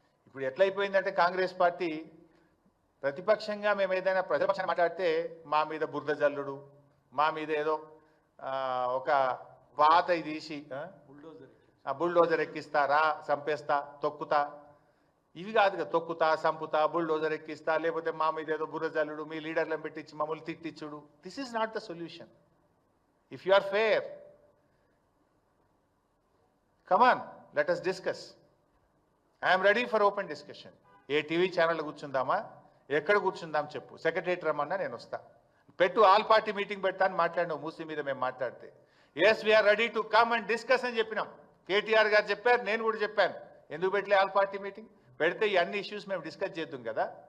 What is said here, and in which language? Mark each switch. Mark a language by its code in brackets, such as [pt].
[te] ఇప్పుడు ఎట్లయిపోయిందంటే కాంగ్రెస్ పార్టీ ప్రతిపక్షంగా మేము ఏదైనా ప్రజాపక్షాన్ని మాట్లాడితే మా మీద బురద జల్లుడు, మా మీద ఏదో ఒక పాత తీసి బుల్డోజర్ ఎక్కిస్తారా, చంపేస్తా, తొక్కుతా, ఇవి కాదు కదా. తొక్కుతా, సంపుతా, బుల్డోజర్ ఎక్కిస్తా, లేకపోతే మా మీద ఏదో బుర్రజల్లుడు, మీ లీడర్లను పెట్టించి మమ్మల్ని తిట్టించుడు. [en] This is not the solution. If you are fair, come on, let us discuss. I am ready for open discussion. [te] ఏ TV channel కూర్చుందామా, ఎక్కడ కూర్చుందాం చెప్పు, సెక్రటరేట్ రమ్మన్నా నేను వస్తా. పెట్టు, ఆల్ పార్టీ మీటింగ్ పెడతాను మాట్లాడినావు మూసీ మీద మేము మాట్లాడితే. [en] yes we're ready to come and discuss [te] అని చెప్పినాం. కేటీఆర్ గారు చెప్పారు, నేను కూడా చెప్పాను. ఎందుకు పెట్టలే ఆల్ పార్టీ మీటింగ్? పెడితే ఈ అన్ని ఇష్యూస్ మేము డిస్కస్ చేద్దాం కదా.